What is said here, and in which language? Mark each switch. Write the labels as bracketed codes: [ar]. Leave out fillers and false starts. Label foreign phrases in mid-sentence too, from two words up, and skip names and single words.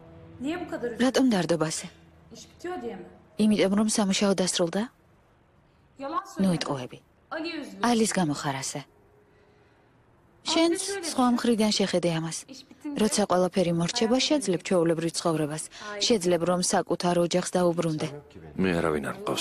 [tr] kadar [ka] რატომ დარდობასე? [tr] iş bitiyor diye mi? [ka] იმიტომ რომ სამუშაო დასრულდა? ნუ იტყუები. ალის გამო ხარ ასე. შენც სხვა მხრიდან შეხედე ამას. როცა ყველაფერი მორჩება, შეძლებ ჩვეულებრივ ცხოვრებას. შეძლებ რომ საკუთარ ოჯახს დაუბრუნდე. მე არავინ არ მყავს.